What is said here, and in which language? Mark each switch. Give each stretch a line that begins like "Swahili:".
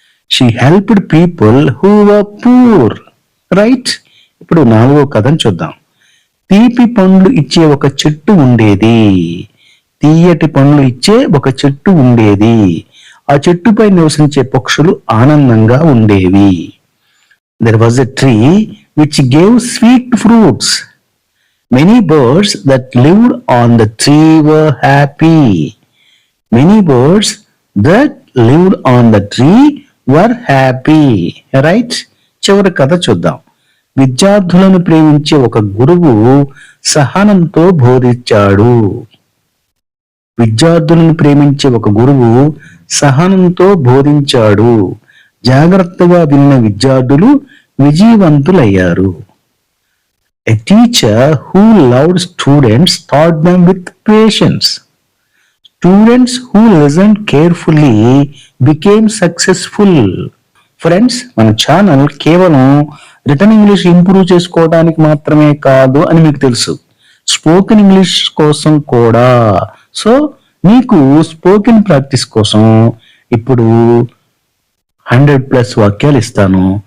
English: She helped people who were poor. Right.
Telugu: ఇప్పుడు 4వ కథను చూద్దాం. తీపి పండ్లు ఇచ్చే ఒక చెట్టు ఉండేది. తీయటి పండ్లు ఇచ్చే ఒక చెట్టు ఉండేది. ఆ చెట్టుపై నివసించే పక్షులు ఆనందంగా ఉండేవి.
English: There was a tree which gave sweet fruits. Many birds that lived on the tree were happy. Many birds that lived on the tree were happy.
Telugu: Right? చివరి కథ చూద్దాం. విద్యార్థులను ప్రేమించే ఒక గురువు సహనంతో బోధించాడు. విద్యార్థులను ప్రేమించే ఒక గురువు సహనంతో బోధించాడు. జాగ్రత్తగా విన్న విద్యార్థులు విజయవంతులయ్యారు.
English: A teacher who loved students taught them with patience. Students who listened carefully became successful.
Telugu: Friends, మన ఛానల్ కేవలం రిటర్న్ ఇంగ్లీష్ ఇంప్రూవ్ చేసుకోవడానికి మాత్రమే కాదు అని మీకు తెలుసు, స్పోకెన్ ఇంగ్లీష్ కోసం కూడా. సో మీకు స్పోకెన్ ప్రాక్టీస్ కోసం ఇప్పుడు 100+ వాక్యాలు ఇస్తాను.